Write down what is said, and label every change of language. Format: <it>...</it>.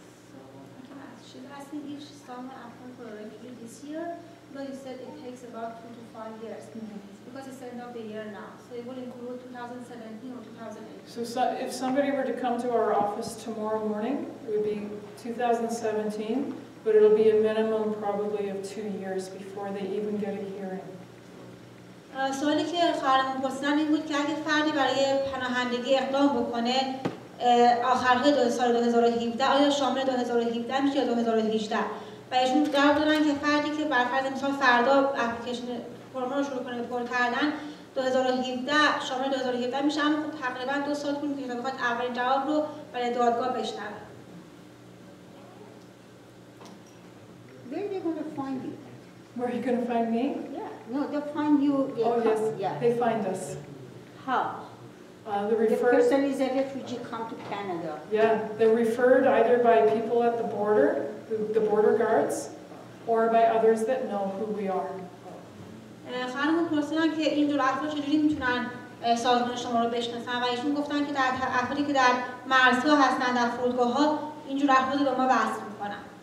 <en>So she's asking if some apply for a refugee this year, but you said it takes about 2 to 5 years. Because it's the end of the year now, so it will include 2017 or 2018. So if somebody were to come to our office tomorrow morning, it would be 2017, but it'll be a minimum probably of 2 years before they even get a hearing.</en> <fa>سوالی که خواهرمون پرسیدن این بود که اگه فردی برای پناهندگی اقدام بکنه آخرهای سال 2017 آیا شامل 2017 میشه یا 2018 و ایشون جواب دادن که فردی که بر فرض مثال فردا اپلیکیشن فرم رو شروع کنه پر کردن 2017 شامل 2017 میشه، اما خب تقریبا 2 سال طول میکشه تا بخواد اولین جواب رو برای دادگاه بشنوه.</fa> <en>Where are they going to find you? Where are you going to find me? Yeah. No, they'll find you. Oh, yes. Yeah. They find us. How? The The referred, person is a refugee come to Canada. yeah, they're referred either by people at the border, the border guards, or by others that know who we are.</en> <fa>خانم پرسیدن که این جور افراد چجوری میتونن سازمان شما رو بشناسن و ایشون گفتن که در افرادی که در مرزها هستن در فرودگاه‌ها این جور افراد رو به ما وصل می‌کنن.</fa>